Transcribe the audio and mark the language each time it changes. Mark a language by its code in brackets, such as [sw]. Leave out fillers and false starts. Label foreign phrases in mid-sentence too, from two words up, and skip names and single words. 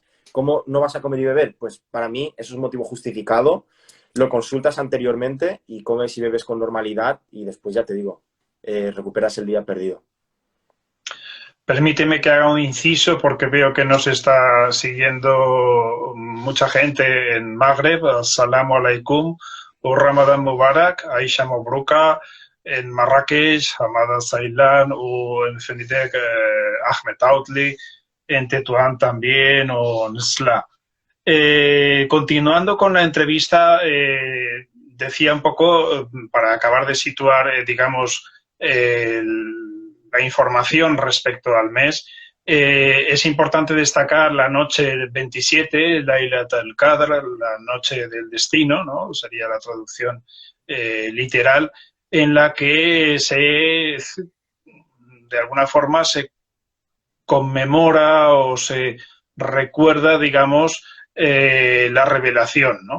[es] ¿Cómo no vas a comer y beber? Pues para mí eso es un motivo justificado. Lo consultas anteriormente y comes y bebes con normalidad y después ya te digo, recuperas el día perdido. Permíteme que haga un inciso porque veo que nos está siguiendo mucha gente en Magreb. [ar] السلام عليكم, [es] o [ar] رمضان مبارك, [es] Aisha Mobruka, en Marrakech, Hamada Sailan, o en Fenidek, Ahmed Outli, en Tetuán también, o Nsla. Continuando con la entrevista, decía un poco, para acabar de situar, digamos, la información respecto al mes, es importante destacar la noche 27, Laylat al-Qadr, la noche del destino, ¿no? Sería la traducción literal, en la que de alguna forma se conmemora o se recuerda, digamos, la revelación, ¿no?